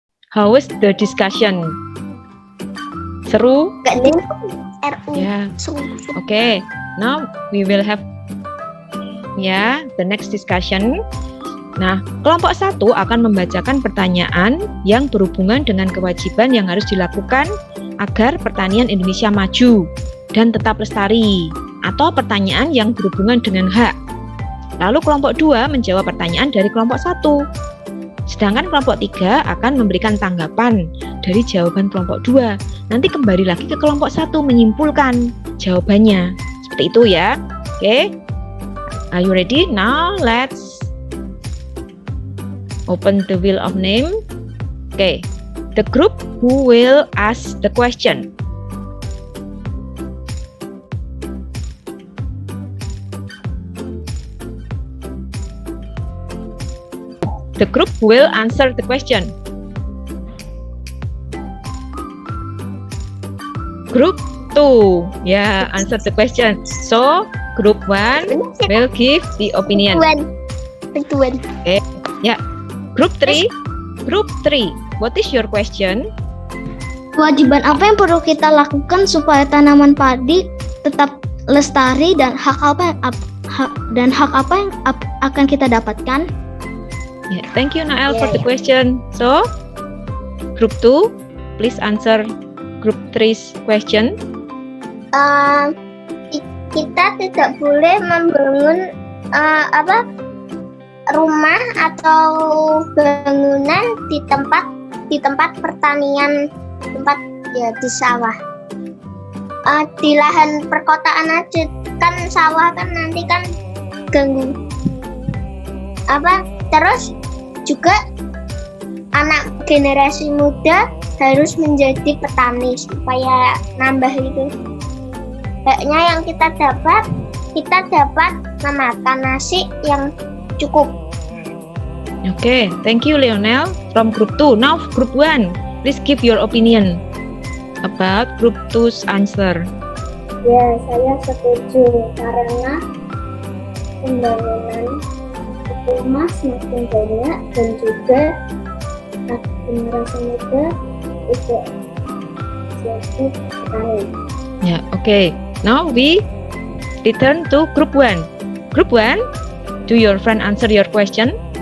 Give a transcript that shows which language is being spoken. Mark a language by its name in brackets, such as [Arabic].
[English] How was the discussion? [Indonesian] Seru? Gak dengar RU. Ya. [English] Okay, now we will have the next discussion. [Indonesian] Nah, kelompok 1 akan membacakan pertanyaan yang berhubungan dengan kewajiban yang harus dilakukan agar pertanian Indonesia maju dan tetap lestari, atau pertanyaan yang berhubungan dengan hak. Lalu kelompok 2 menjawab pertanyaan dari kelompok 1. Sedangkan kelompok 3 akan memberikan tanggapan dari jawaban kelompok 2. Nanti kembali lagi ke kelompok 1 menyimpulkan jawabannya. Seperti itu ya. Oke. [English] Are you ready? Now let's open the wheel of name. Okay. The group who will ask the question. The group will answer the question. Group 2, yeah, answer the question. So, group 1 will give the opinion. Tuan. Group 3, what is your question? [Indonesian] Kewajiban apa yang perlu kita lakukan supaya tanaman padi tetap lestari dan hak apa yang akan kita dapatkan? [English] Yeah, thank you Nael for the question. So, group 2, please answer group 3's question. [Indonesian] Kita tidak boleh membangun rumah atau bangunan di tempat pertanian, di sawah. Di lahan perkotaan aja kan sawah kan nanti kan ganggu. Terus juga anak generasi muda harus menjadi petani supaya nambah itu. Kayaknya yang kita dapat memakan nasi yang cukup. [English] Okay, thank you Lionel from group 2. Now group 1, please give your opinion about group 2's answer. [Indonesian] Ya, saya setuju karena pembangunan rumah semakin banyak dan juga generasi muda tidak jadi petani. [English] Yeah, okay. Now we return to group 1. Group 1, do your friend answer your question?